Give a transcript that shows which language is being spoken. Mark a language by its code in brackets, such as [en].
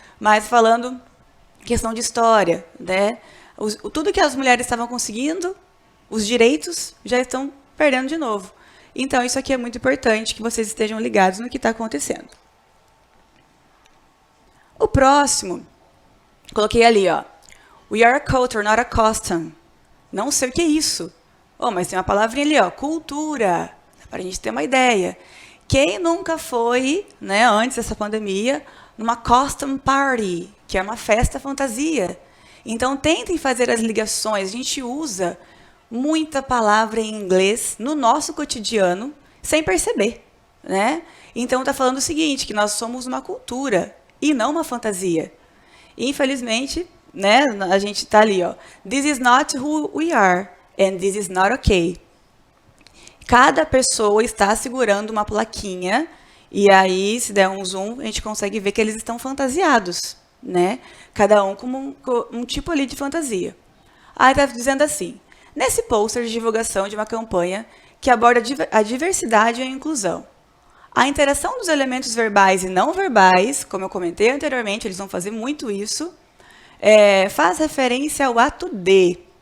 [pt] Mas falando questão de história, né? Tudo que as mulheres estavam conseguindo, os direitos, já estão perdendo de novo. Então, isso aqui é muito importante, que vocês estejam ligados no que está acontecendo. O próximo, coloquei ali, ó. [en] We are a culture, not a custom. [pt] Não sei o que é isso. Mas tem uma palavrinha ali, ó, cultura, para a gente ter uma ideia. Quem nunca foi, né, antes dessa pandemia, numa costume party, que é uma festa fantasia? Então, tentem fazer as ligações. A gente usa muita palavra em inglês no nosso cotidiano, sem perceber, né? Então, está falando o seguinte, que nós somos uma cultura e não uma fantasia. Infelizmente, né, a gente está ali, ó. [en] This is not who we are, and this is not okay. [pt] Cada pessoa está segurando uma plaquinha, e aí, se der um zoom, a gente consegue ver que eles estão fantasiados, né? Cada um com um tipo ali de fantasia. Aí está dizendo assim, nesse pôster de divulgação de uma campanha que aborda a diversidade e a inclusão, a interação dos elementos verbais e não verbais, como eu comentei anteriormente, eles vão fazer muito isso, faz referência ao ato de.